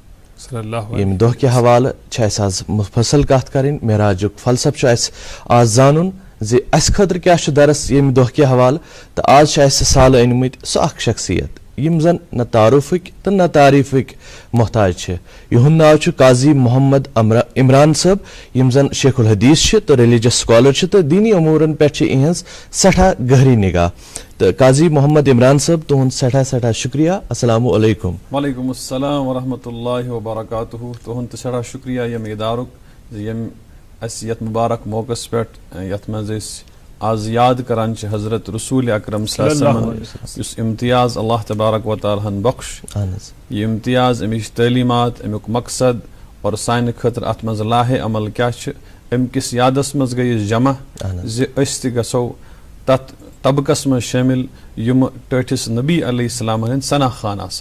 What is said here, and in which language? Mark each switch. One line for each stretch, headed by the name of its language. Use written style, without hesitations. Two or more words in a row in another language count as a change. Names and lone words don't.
Kashmiri: ییٚمہِ دۄہ کہِ حوالہٕ چھِ اَسہِ آز مُفصل کتھ کرٕنۍ معراجُک فلسف چھُ اَسہِ آز زانُن زِ اَسہِ خٲطرٕ کیٛاہ چھُ درس ییٚمہِ دۄہ کہِ حوالہٕ تہٕ آز چھِ اَسہِ سالہٕ أنمٕتۍ سُہ اکھ شخصیت یِم زن نہ تعارُفٕکۍ تہٕ نہ تعریٖفٕکۍ محتاج چھِ یِہُنٛد ناو چھُ قاضی محمد عمران صٲب یِم زن شیخ الحدیث چھِ تہٕ
English: religious scholar
Kashmiri: چھِ تہٕ دیٖنی اموٗرن پٮ۪ٹھ چھِ یِہٕنٛز سٮ۪ٹھاہ گہری نگاہ تہٕ قاضی محمد عمران صٲب تُہُنٛد سٮ۪ٹھاہ سٮ۪ٹھاہ شُکریہ
Arabic: السلام علیکُم وعلیکُم السلام ورحمۃ اللہ وبرکاتہُ
Kashmiri: تُہُنٛد تہِ سٮ۪ٹھاہ شُکریہ ییٚمہِ اِدارُک زِ ییٚمہِ اَسہِ یتھ مُبارک موقعس پٮ۪ٹھ یتھ منٛز أسۍ آز یاد کران چھِ حضرت رسول اکرم
Arabic: صلی اللہ علیہ وسلم
Kashmiri: یُس امتیاز
Arabic: اللہ تبارک و تعالیٰ
Kashmiri: ہن بخش یہِ امتیاز امِچ تعلیٖمات امیُک مقصد اور سانہِ خٲطرٕ اتھ منٛز لاہے عمل کیاہ چھِ امہِ کِس یادس منٛز گٔے أسۍ جمع زِ أسۍ تہِ گژھو تتھ طبقس منٛز شٲمِل یِم ٹٲٹھِس نبی
Arabic: علیہ السلام
Kashmiri: ہٕنٛدۍ ثنا خان آسن